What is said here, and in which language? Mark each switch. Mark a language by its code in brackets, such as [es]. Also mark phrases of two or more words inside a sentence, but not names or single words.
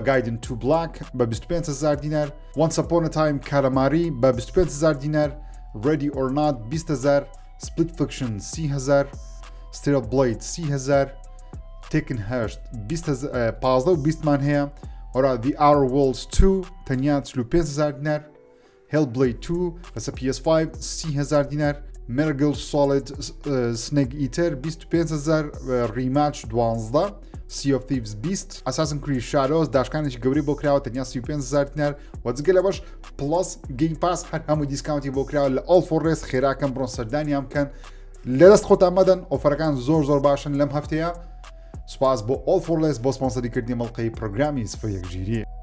[ckb] گایدن تو بلاک بە 25,000 دینار Once Upon a Time کارەماری بە 25,000 دینار Ready or Not 20,000 Split Fiction 30,000 Steel Blade 30,000 Tekken 8 15 و 20 مان هەیە وەرا The Outer Worlds 2 تەنیا 35,000 دینار Hellblade 2 بەسە PS5 30,000 دینار Metal Solid Snake Eater 25,000 ریماچ 12 Sea of Thieves 20 Assassin's Creed Shadows داشکانێکی گەوری بۆ کراوە تەنیا 35,000 دینار وەجگە لە باش پلس گەیم پاس هەر هەموو دیسکاونتی بۆ کراوە لە ئۆڵ فۆر ڕێس خێراکەم بڕۆن سەردانیان بکەن لەدەست خۆتان مەدەن ئۆفەرەکان زۆر باشن لەم هەفتەیە سپاس بۆ ئۆڵ فۆر ڕێس بۆ سپۆنسەریکردنی مەڵقەی پرۆگرامی سفر ژیری